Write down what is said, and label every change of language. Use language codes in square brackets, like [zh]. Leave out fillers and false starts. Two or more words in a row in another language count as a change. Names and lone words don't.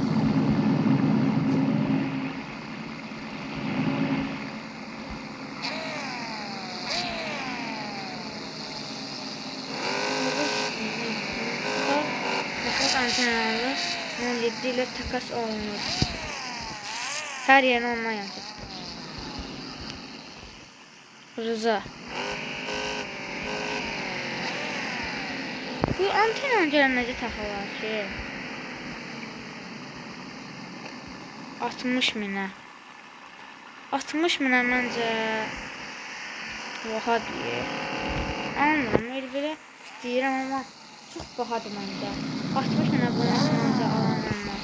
[az] Antenalı 17 ile takas olunur. [tr] Her yerine ondan yazıyor. Rıza. Bu anten öncelemeci takılar ki 60 minə. [az] 60 minə məncə baha deyir. Anlamıram, elə belə deyirəm amma çox bahadır məncə. 60 minə bunu məncə alan olmaz.